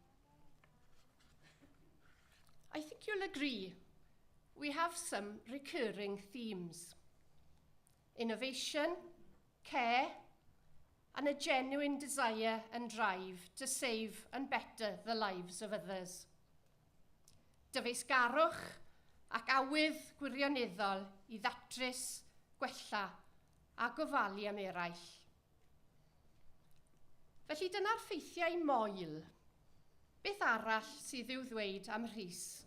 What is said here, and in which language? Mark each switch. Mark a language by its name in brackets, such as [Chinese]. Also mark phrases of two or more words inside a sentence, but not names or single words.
[English] I think you'll agree we have some recurring themes: innovation, care, and a genuine desire and drive to save and better the lives of others. [Welsh] Dyfeisgarwch ac awydd gwirioneddol I ddatrys, gwella a gofalu am eraill. Felly dyna'r ffeithiau moel. Beth arall sydd i'w ddweud am Rhys?